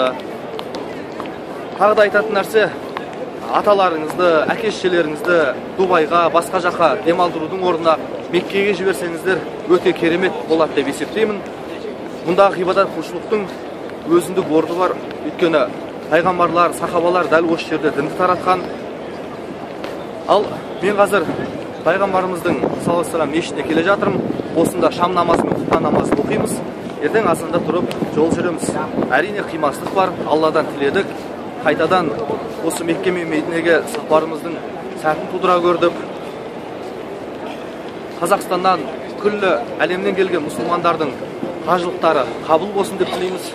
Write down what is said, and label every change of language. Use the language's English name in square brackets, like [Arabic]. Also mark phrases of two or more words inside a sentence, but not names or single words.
[Kazakh] Тағы да айтатын нәрсе, аталарыңызды, әке-шешелеріңізді Дубайға, басқа жаққа демалдырудың орнына Меккеге жіберсеңіздер, өте керемет болады деп есептеймін. Мұндағы ғибадат құлшылықтың өзіндік орны бар. Өйткені пайғамбарлар, сахабалар дәл осы жерде дінді таратқан. Ал мен қазір пайғамбарымыздың [Arabic] صلى الله عليه وسلم [Kazakh] мешітіне келе жатырмын. Осында шам намазы мен құптан намазын оқимыз. Ертең азанда тұрып жол жүреміз. Әрине қимастық бар. Алладан тіледік. Қайтадан осы Мекке мен Мединеге сапарымыздың сәтін тудыра көрдік. Қазақстаннан күллі әлемнен келген мұсылмандардың қажылықтары қабыл болсын деп тілейміз.